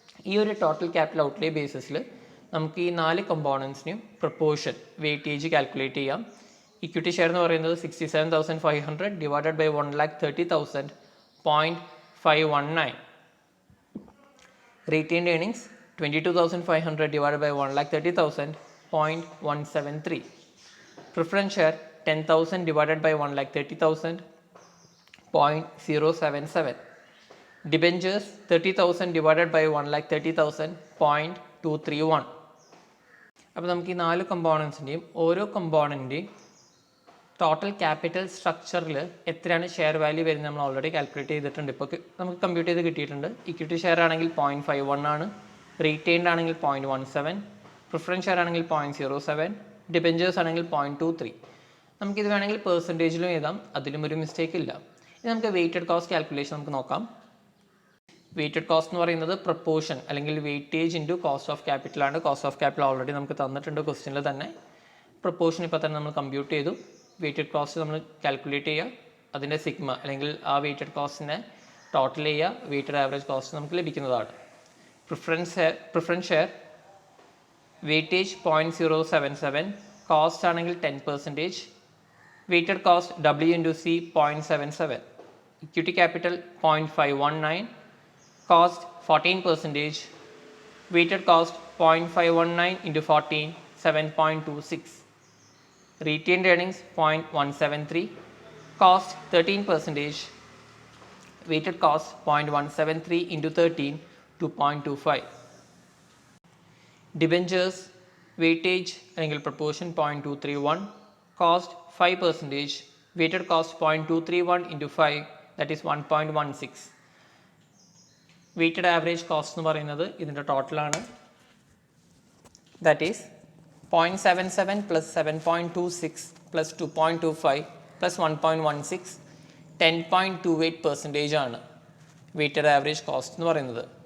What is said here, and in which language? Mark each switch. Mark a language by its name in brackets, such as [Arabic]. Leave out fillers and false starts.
[Malayalam] ഈ ഒരു total capital outlay ബേസിസിൽ നമുക്ക് ഈ 4 കമ്പോണൻസിനെയും പ്രപ്പോർഷൻ വെയിറ്റേജ് കാൽക്കുലേറ്റ് ചെയ്യാം. ഇക്വിറ്റി ഷെയർ എന്ന് പറയുന്നത് 67,500 divided by 1,30,000, 0.519. Retained earnings 22,500 [English] divided by [Malayalam] 1,30,000, 0.173. [English] Preference share 10,000 divided by 1,30,000, 0.077. Debentures 30,000 divided by 1,30,000 0.231. [Malayalam] അപ്പോൾ നമുക്ക് ഈ 4 കമ്പോണൻസിൻ്റെയും ഓരോ കമ്പോണൻറ്റിൻ്റെയും ടോട്ടൽ ക്യാപിറ്റൽ സ്ട്രക്ചറിൽ എത്രയാണ് ഷെയർ വാല്യൂ വരുന്നത് നമ്മൾ ഓൾറെഡി കാൽക്കുലേറ്റ് ചെയ്തിട്ടുണ്ട്. ഇപ്പോൾ നമുക്ക് കമ്പ്യൂട്ട് ചെയ്ത് കിട്ടിയിട്ടുണ്ട്. ഇക്വിറ്റി ഷെയർ ആണെങ്കിൽ 0.51 ആണ്, റീറ്റെയിൻഡ് ആണെങ്കിൽ 0.17, പ്രിഫറൻസ് ഷെയർ ആണെങ്കിൽ 0.07, ഡിബെഞ്ചേഴ്സ് ആണെങ്കിൽ 0.23. നമുക്കിത് വേണമെങ്കിൽ പെർസെൻറ്റേജിലും എഴുതാം, അതിലും ഒരു മിസ്റ്റേക്ക് ഇല്ല. ഇനി നമുക്ക് വെയ്റ്റഡ് കോസ്റ്റ് കാൽക്കുലേഷൻ നമുക്ക് നോക്കാം. വെയ്റ്റഡ് കോസ്റ്റ് എന്ന് പറയുന്നത് പ്രൊപ്പോർഷൻ അല്ലെങ്കിൽ weightage into cost of capital ആണ്. കോസ്റ്റ് ഓഫ് ക്യാപിറ്റൽ ഓൾറെഡി നമുക്ക് തന്നിട്ടുണ്ട് ക്വസ്റ്റ്യനിൽ തന്നെ. പ്രൊപ്പോർഷൻ ഇപ്പോൾ തന്നെ നമ്മൾ കമ്പ്യൂട്ട് ചെയ്തു. വെയ്റ്റഡ് കോസ്റ്റ് നമ്മൾ കാൽക്കുലേറ്റ് ചെയ്യുക, അതിൻ്റെ സിഗ്മ അല്ലെങ്കിൽ ആ വെയ്റ്റഡ് കോസ്റ്റിനെ ടോട്ടൽ ചെയ്യുക, വെയ്റ്റഡ് ആവറേജ് കോസ്റ്റ് നമുക്ക് ലഭിക്കുന്നതാണ്. പ്രിഫറൻസ് ഷെയർ വെയ്റ്റേജ് 0.077, കോസ്റ്റ് ആണെങ്കിൽ 10%, weighted cost W into C 0.77, equity capital 0.519, [English] cost 14%, weighted cost 0.519 into 14, 7.26, retained earnings 0.173, cost 13%, weighted cost 0.173 into 13, 2.25, debentures weightage angle proportion 0.231, cost 5%, weighted cost 0.231 into 5, that is 1.16. [Malayalam] Weighted average cost എന്ന് പറയുന്നത് ഇതിൻ്റെ ടോട്ടലാണ്. [English] that is [Malayalam] 0.77 plus 7.26 plus 2.25 plus 1.16, 10.28% ആണ് weighted average cost എന്ന് പറയുന്നത്.